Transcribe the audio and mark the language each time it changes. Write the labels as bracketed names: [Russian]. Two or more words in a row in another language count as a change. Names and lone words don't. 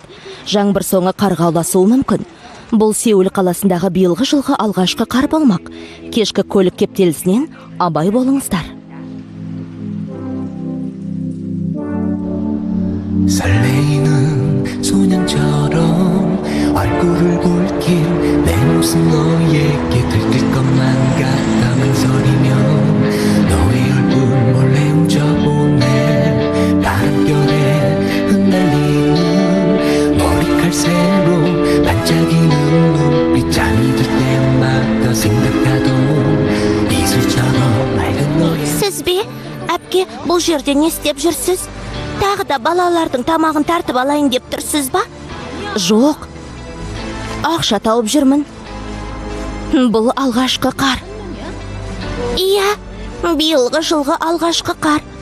[Kazakh] Жаңбыр соңы қарға ұласуы мүмкін. Бұл Сеул қаласындағы биылғы жылғы алғашқы қар болмақ. Кешкі көлік кептелісінен абай болыңыздар. [Korean] 설레이는 소년처럼 얼굴을 붉힌 내 모습 너에게 들킬 것만 같아 망설이며 너의 얼굴 몰래 훔쳐보네 바람결에 흩날리는 머리칼새로 반짝이는 눈빛 잠이 들 때마다 생각하던 이슬처럼 맑은 너의 [Kazakh] Сіз бе? Әпке, бұл жерде не істеп жүрсіз? Тағы да балалардың тамағын тартып алайын деп тұрсыз ба? Жоқ. Ақша тауып жүрмін. Бұл алғашқы қар. Иә, биылғы жылғы алғашқы қар.